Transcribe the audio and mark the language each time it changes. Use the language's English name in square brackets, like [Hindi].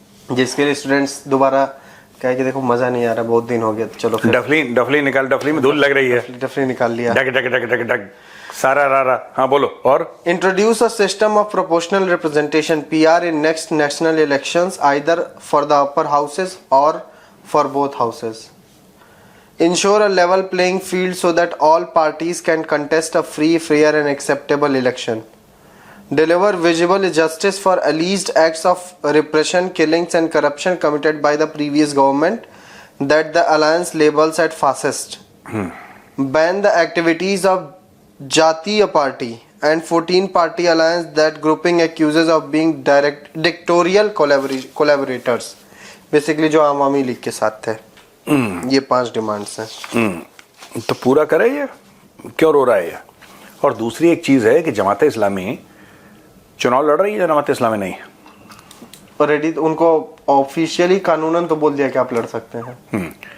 [Hindi] जिसके लिए स्टूडेंट्स दोबारा कहे कि देखो मजा नहीं आ रहा, बहुत दिन हो गया, तो चलो फिर डफली निकाल, डफली में धूल लग रही है, डफली निकाल लिया। डग डग डग डग डग सारा रारा। हाँ बोलो। और [English] Introduce a system of proportional representation PR in next national elections either for the upper houses और for both houses. Ensure a level playing field so that all parties can contest a free, fair and acceptable election. Deliver visible justice for alleged acts of repression, killings and corruption committed by the previous government that the alliance labels as fascist. Ban the activities of Jatiya Party and 14 party alliance that grouping accuses of being dictatorial collaborators. [Hindi] Basically जो Awami league के साथ थे। ये 5 demands हैं। तो पूरा करे ये, क्यों रो रहा है ये? और दूसरी एक चीज है कि जमात इस्लामी चुनाव लड़ रही है, जमात इस्लामी नहीं। ऑलरेडी उनको ऑफिशियली कानूनन तो बोल दिया कि आप लड़ सकते हैं।